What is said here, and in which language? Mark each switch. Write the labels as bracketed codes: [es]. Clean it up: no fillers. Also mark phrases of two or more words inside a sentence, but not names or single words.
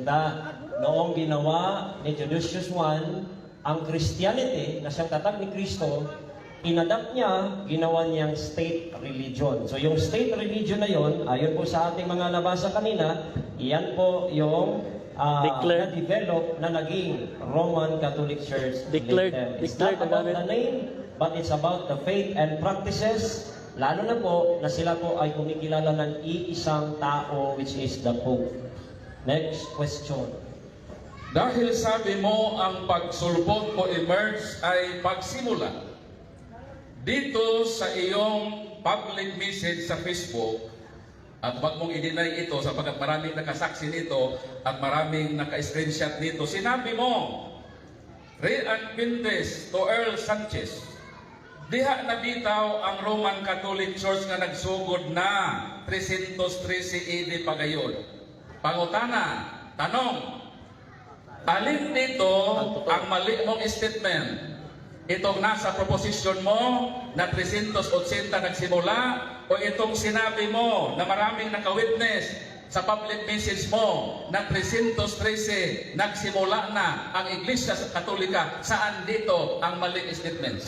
[tl] Noong ginawa ni Theodosius I ang Christianity na siyang tatag ni Kristo, inadapt niya, ginawa niyang [en] state religion. [tl] So yung [en] state religion [tl] na yon, ayon po sa ating mga nabasa kanina, iyan po yung na-develop na naging Roman Catholic Church. [en] It's not about the name, but it's about the faith and practices. [tl] Lalo na po na sila po ay kumikilala ng iisang tao, [en] which is the Pope. Next question. [tl] Dahil sabi mo ang pagsulpot o emerge ay pagsimula, dito sa iyong [en] public message [tl] sa Facebook, at wag mong i-deny ito sapagkat maraming nakasaksi nito at maraming naka-screenshot nito, sinabi mo, Ray Anbentes to Earl Sanchez, [ceb] diha nabitaw ang Roman Catholic Church nga nagsugod na 313 AD pagayon. Pangutana, [tl] tanong, alin dito ang mali mong statement? Itong nasa proposition mo na 380 nagsimula o itong sinabi mo na maraming naka-witness sa [en] public message [tl] mo na 313 nagsimula na ang Iglesia Katolika, saan dito ang maling statements?